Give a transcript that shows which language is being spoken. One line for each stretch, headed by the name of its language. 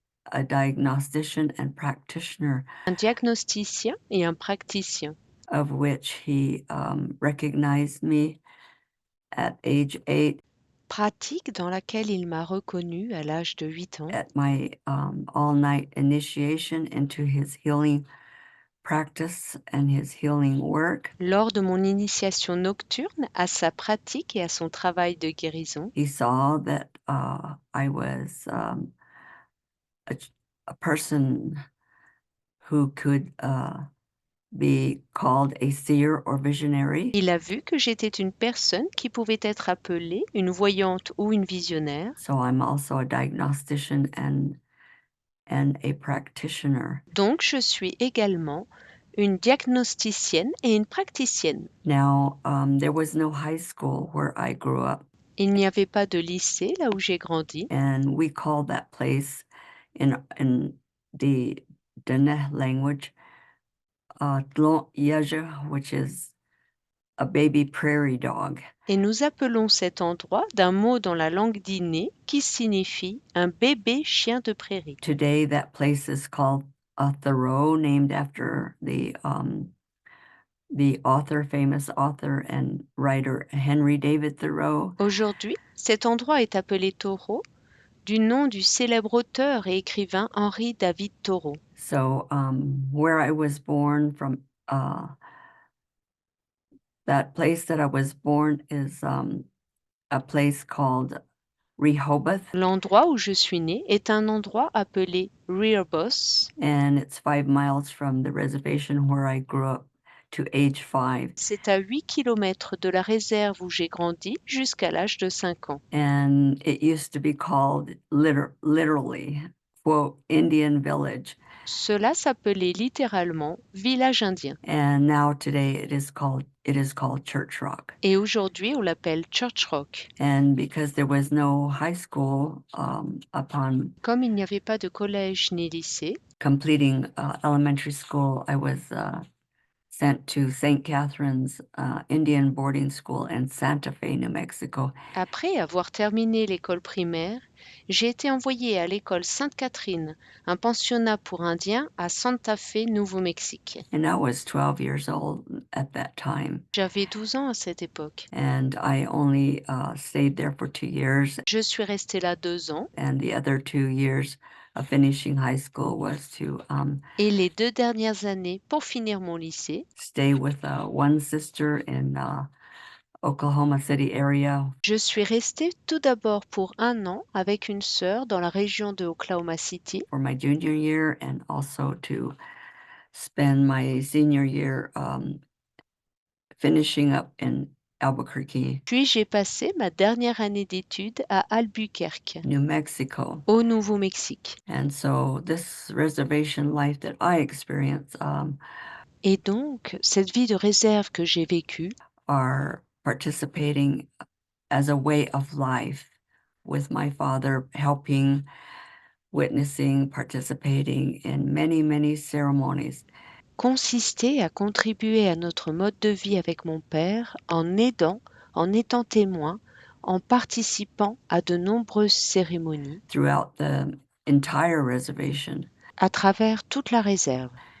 English: A diagnostician and practitioner,
French: Un diagnosticien et un praticien,
English: of which he recognized me at age 8
French: pratique dans laquelle il m'a reconnue à l'âge de 8 ans
English: at my all-night initiation into his healing practice and his healing work.
French: lors de mon initiation nocturne à sa pratique et à son travail de guérison.
English: He saw that I was a person who could be called a seer or visionary.
French: Il a vu que j'étais une personne qui pouvait être appelée une voyante ou une visionnaire.
English: So I'm also a diagnostician and a practitioner.
French: Donc, je suis également une diagnosticienne et une praticienne.
English: Now, there was no high school where I grew up,
French: Il n'y avait pas de lycée là où j'ai grandi.
English: and we call that place in the Dene language Tlon Yeje, which is a baby prairie dog.
French: Et nous appelons cet endroit d'un mot dans la langue d'inné qui signifie un bébé chien de prairie.
English: Today, that place is called Thoreau, named after the author, famous author and writer Henry David Thoreau.
French: Aujourd'hui, cet endroit est appelé Thoreau, du nom du célèbre auteur et écrivain Henry David Thoreau.
English: So where I was born from, that place that I was born is a place called Rehoboth,
French: L'endroit où je suis née est un endroit appelé Rehoboth.
English: and it's 5 miles from the reservation where I grew up to age 5.
French: C'est à 8 kilomètres de la réserve où j'ai grandi jusqu'à l'âge de 5 ans.
English: And it used to be called literally, quote, Indian Village.
French: Cela s'appelait littéralement village indien.
English: And now today it is called Church Rock.
French: Et aujourd'hui, on l'appelle Church Rock.
English: And because there was no high school upon
French: Comme il n'y avait pas de collège ni lycée,
English: completing elementary school, I was sent to St. Catherine's Indian Boarding School in Santa Fe, New Mexico.
French: après avoir terminé l'école primaire, j'ai été envoyée à l'école Sainte-Catherine, un pensionnat pour Indiens à Santa Fe, Nouveau-Mexique.
English: And I was 12 years old at that time.
French: J'avais 12 ans à cette époque.
English: And I only stayed there for 2 years.
French: Je suis restée là 2 ans.
English: And the other 2 years of finishing high school was to
French: Et les 2 dernières années pour finir mon lycée,
English: stay with one sister in Oklahoma City area.
French: je suis restée tout d'abord pour 1 an avec une sœur dans la région de Oklahoma City.
English: For my junior year, and also to spend my senior year finishing up in Albuquerque,
French: Puis j'ai passé ma dernière année d'études à Albuquerque,
English: New Mexico.
French: au Nouveau-Mexique.
English: And so this reservation life that I experienced
French: Et donc, cette vie de réserve que j'ai vécue
English: are participating as a way of life with my father, helping, witnessing, participating in many, many ceremonies.
French: consistait à contribuer à notre mode de vie avec mon père en aidant, en étant témoin, en participant à de nombreuses cérémonies
English: Throughout the entire reservation.
French: à travers toute la réserve.